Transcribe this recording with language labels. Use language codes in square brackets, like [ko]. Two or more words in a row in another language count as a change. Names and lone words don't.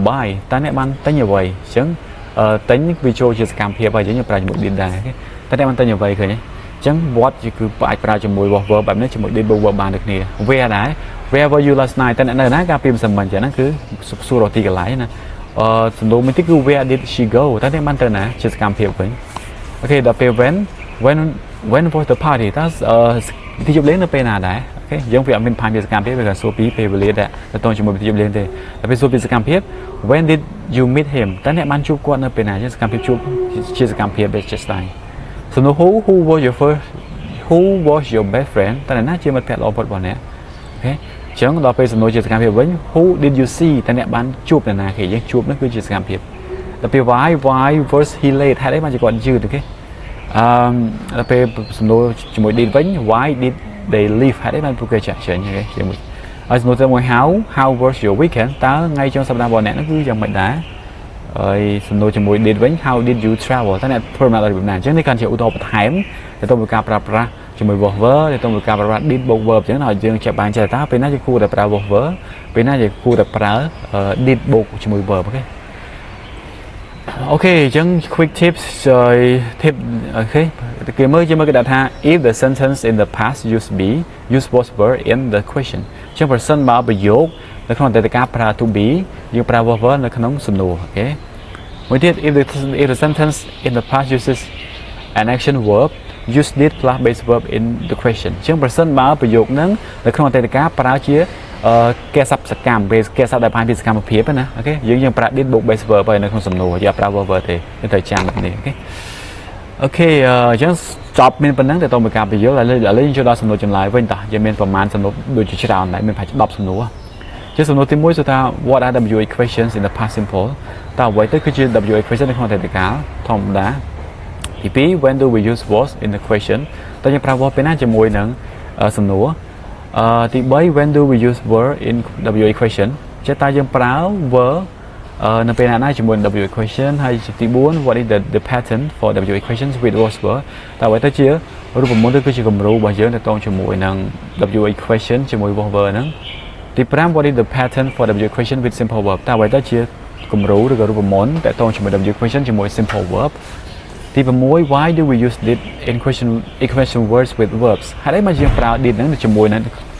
[km] buy តើអ្នកបានទិញអ្វីអញ្ចឹងទិញវាចូលជាសកម្មភាពហើយយើងប្រើជាមួយ did ដែរតែអ្នកបានទិញអ្វីឃើញទេអញ្ចឹង what គឺអាចប្រើជាមួយ verb បែប នេះជាមួយ did បូក verb បានដូចគ្នា where ដែរ [en] where were you last night [km] តើអ្នកនៅណាកាលពីម្សិលមិញអញ្ចឹងហ្នឹងគឺសួររកទីកន្លែងណាសំណួរមួយទៀតគឺ [en] where did she go [km] តើអ្នកបានទៅណាជាសកម្មភាពវិញអូខេដល់ពេល [en] when was the party [km] តើទីជប់លេងនៅពេលណាដែរអូខេយើងវាអត់មានផានពីសកម្មភាពវាក៏សួរពីពេលវេលាដែរទៅតងជាមួយទីជប់លេងទេតែពេលសួរពីសកម្មភាព [en] when did you meet him [km] តើអ្នកបានជួបគាត់នៅពេលណាជាសកម្មភាពជួបជាសកម្មភាព [en] just like [km] សំណួរ [en] who was your best friend [km] តើអ្នកណាជាមិត្តភក្តិល្អបំផុតរបស់អ្នកអូខេអញ្ចឹងដល់ពេលសំណួរជាសកម្មភាពវិញ [en] who did you see [km] តើអ្នកបានជួបនរណាគេយើងជួបនោះគឺជាសកម្មភាព ដល់ពេល [en] why was he late [km] ហេតុអីបានជាគាត់យឺតអូខេដល់ពេលសំណួរជាមួយ did វិញ [en] why did they leave [km] ហេតុអីបានពួកគេចា ក់ចេញអូខេជាមួយហើយសំណួរទៅមួយ [en] how was your weekend [km] តើថ្ងៃចុងសប្តាហ៍របស់អ្នកនោះគឺយ៉ាងម៉េចដែរហើយសំណួរជាមួយ did វិញ [en] how did you travel [km] តើអ្នកធ្វើដំណើររបៀបណាអញ្ចឹងនេះកាន់ជាឧទាហរណ៍បន្ថែមទៅទៅការប្រើប្រាស់ជាមួយ verb ទៅទៅការប្រើប្រាស់ did បូក verb អញ្ចឹងហើយយើងចាប់បានចេះតើពេលណាយើងគួរតែប្រើ verb ពេលណាយើងគួរតែប្រើ did បូកជាមួយ verb អូខេអូខេអញ្ចឹង [en] quick tips tip [km] អូខេគេមើលគេដាក់ថា [en] if the sentence in the past use be use was were in the question [km] អញ្ចឹងប្រសិនបើប្រយោគនៅក្នុងអតីតកាលប្រើ [en] to be [km] យើងប្រើ [en] was were [km] នៅក្នុងសំណួរអូខេមួយទៀត [en] if the sentence in the past uses an action verb use did plus base verb in the question [km] អញ្ចឹងប្រសិនបើប្រយោគហ្នឹង នៅក្នុងអតីតកាលប្រើជាគេស័ព្ទសកម្មគេស័ព្ទដែលបានពីសកម្មភាពណាអូខេយើងប្រើ did បូក [en] base verb [km] ហើយនៅក្នុងសំណួរយើងប្រើ verb ទេយើងត្រូវចាំបែបនេះអូខេអូខេអញ្ចឹងចប់មានប៉ុណ្ណឹងទៅមួយការបញ្យល់ឥឡូវយើងចូលដល់ សំណួរចម្លើយវិញតោះយើងមានប្រមាណសំណួរដូចជាច្រើនដែរមានប្រហែល10សំណួរជាសំណួរទី1សួរថា [en] what are WA questions in the past simple [km] តើអ្វីទៅគឺជា [en] WA question [km] នៅក្នុងអតីតកាល ធម្មតាទី2 [en] when do we use was in the question [km] តើយើងប្រើ was ពេលណាជាមួយនឹងសំណួរទី3 [en] when do we use were in WA question [km] ចេះតើយើងប្រើ were នៅពេលណាជាមួយ [en] WA question [km] ហើយទី4 [en] what is the pattern for WA questions with was were [km] តើអ្វីទៅជារូបមន្តឬគឺជាគំរូរបស់យើងទៅតងជាមួយនឹង [en] WA question [km] ជាមួយ [en] was were [km] ហ្នឹងទី5 [en] what is the pattern for WA question with simple verb [km] តើអ្វីទៅជាគំរូឬក៏រូបមន្តទៅតងជាមួយ [en] WA question [km] ជាមួយ [en] simple verb [km] ទី6 [en] why do we use did in question words with verbs [km] ហេតុអីមកយើងប្រើ did ហ្នឹងជាមួយនឹង